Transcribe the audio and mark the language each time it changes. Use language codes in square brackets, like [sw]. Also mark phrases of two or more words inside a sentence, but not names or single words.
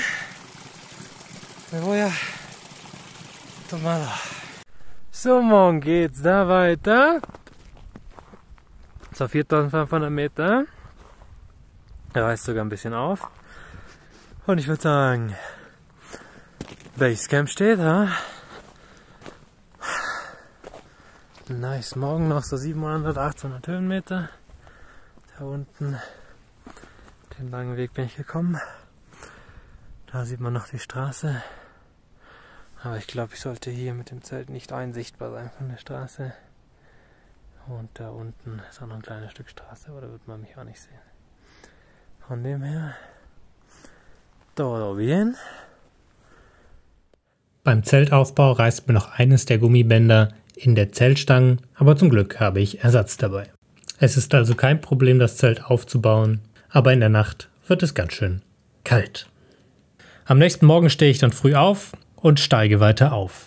[es] Me voy a tomarlo. [de] So, morgen geht's da weiter. Zur 4500 Meter. Er reißt sogar ein bisschen auf. Und ich würde sagen, Basecamp steht, ha? Nice, morgen noch so 700, 800 Höhenmeter. Da unten, den langen Weg bin ich gekommen. Da sieht man noch die Straße. Aber ich glaube, ich sollte hier mit dem Zelt nicht einsichtbar sein von der Straße. Und da unten ist auch noch ein kleines Stück Straße, aber da wird man mich auch nicht sehen. Von dem her, [es] todo bien. [de] Beim Zeltaufbau reißt mir noch eines der Gummibänder in der Zeltstangen, aber zum Glück habe ich Ersatz dabei. Es ist also kein Problem, das Zelt aufzubauen, aber in der Nacht wird es ganz schön kalt. Am nächsten Morgen stehe ich dann früh auf und steige weiter auf.